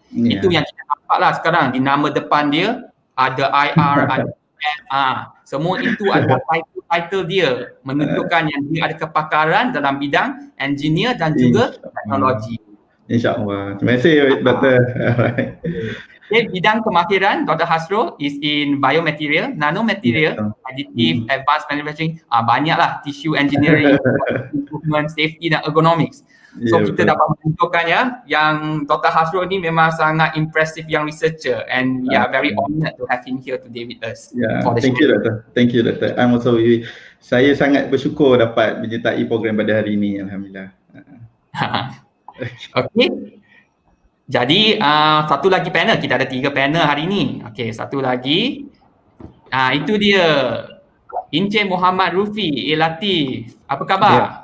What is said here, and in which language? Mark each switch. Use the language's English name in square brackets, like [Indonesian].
[Malay] Itu yang kita nampaklah sekarang di nama depan dia ada IR, ada semua itu adalah title dia menunjukkan yang dia ada kepakaran dalam bidang engineer dan juga teknologi. InsyaAllah. Terima kasih Dr. Okay, bidang kemahiran Dr. [English] Hasro is in biomaterial, nanomaterial, additive, advanced manufacturing, banyaklah tissue engineering, improvement, safety dan ergonomics. [Malay] So kita dapat menunjukkan yang Dr. [English] Hasro [Malay] ni memang sangat impressive yang researcher [English] and we are very honoured to have him here today with us. Thank you Dr. Thank you Dr. [Malay] I'm also saya sangat bersyukur dapat menyertai program pada hari ini, alhamdulillah. Okay. Jadi satu lagi panel, kita ada 3 panel hari ini. Okay, satu lagi. Itu dia. Encik Muhammad Rufi Latif. Apa khabar?